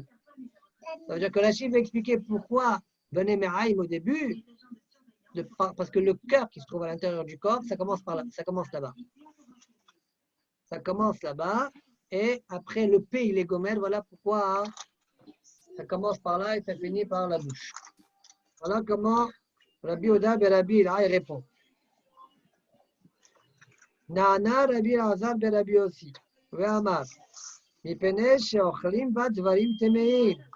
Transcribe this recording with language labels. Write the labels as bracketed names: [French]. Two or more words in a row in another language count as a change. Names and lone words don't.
[French] Ça veut dire que Rashi va expliquer pourquoi [Hebrew] בני מעיים [French] au début, parce que le cœur qui se trouve à l'intérieur du corps, ça commence là-bas. Ça commence là-bas, et après le P, il est gomer, voilà pourquoi ça commence par là et ça finit par la bouche. Voilà comment Rabbi Yehuda ben Rabbi Elai répond. [Hebrew] נענה רבי אלעזר בן רבי יוסי ואמר מפני שאוכלים בה דברים טמאים.